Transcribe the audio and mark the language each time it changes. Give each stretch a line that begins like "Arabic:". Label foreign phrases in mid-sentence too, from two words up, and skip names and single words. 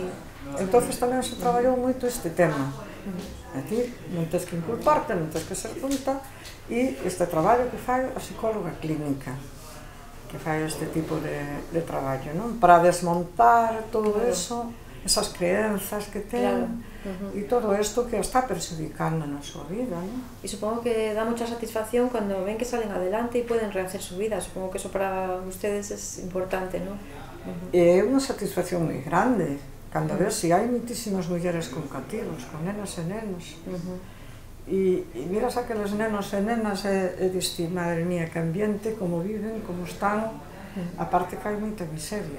Galician: Entonces tamén se traballou moito este tema. É dicir, non tens que inculparte, non tens que ser tonta, e este traballo que fai a psicóloga clínica, que fai este tipo de traballo, non? Para desmontar todo
Spanish: eso, esas creencias
Galician: que ten, e todo isto que está perxudicando na súa vida, non?
Spanish: Y supongo que da mucha satisfacción cuando ven que salen adelante y pueden rehacer su vida. Supongo que eso para ustedes es importante, ¿no?
Galician: É unha satisfacción moi grande, cando ves se hai moitísimas mulleres con cativos, con nenas e nenos. E miras aqueles nenos e nenas e diste, madre mía, que ambiente, como viven, como están, aparte que hai moita miseria.